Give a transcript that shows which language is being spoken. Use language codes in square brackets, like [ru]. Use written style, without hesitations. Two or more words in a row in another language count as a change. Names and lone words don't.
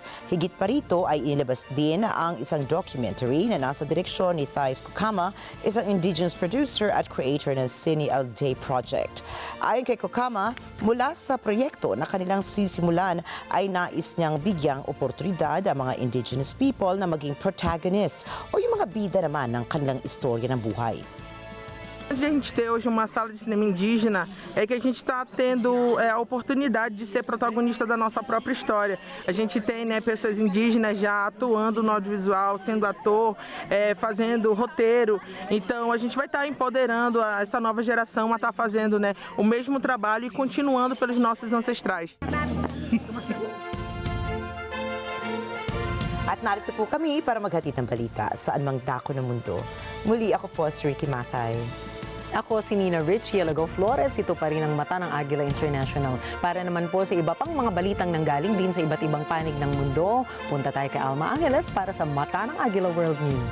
[tl] Higit pa rito ay inilabas din ang isang documentary na nasa direksyon ni Thais Kokama, isang [en] indigenous producer [tl] at creator ng Cine All Day Project. Ayon kay Kokama, mula sa proyekto na kanilang sisimulan ay nais niyang bigyang oportunidad ang mga [en] indigenous people [tl] na maging protagonists o yung mga bida naman ng kanilang istorya ng buhay. [pt] A gente ter hoje uma sala de cinema indígena é que a gente está tendo a oportunidade de ser protagonista da nossa própria história. A gente tem pessoas indígenas já atuando no audiovisual, sendo ator, fazendo roteiro. Então a gente vai estar empoderando essa nova geração a estar fazendo o mesmo trabalho e continuando pelos nossos ancestrais. [tl] At narito po kami para maghatid ng balita saan mang dako ng mundo. Muli ako po si Rikki Mathay. Ako si Rikki, Alagao, Flores. Ito pa rin ang mata ng Agila International. Para naman po sa iba pang mga balitang nanggaling din sa iba't ibang panig ng mundo, punta tayo kay Alma Angeles para sa mata ng Agila World News.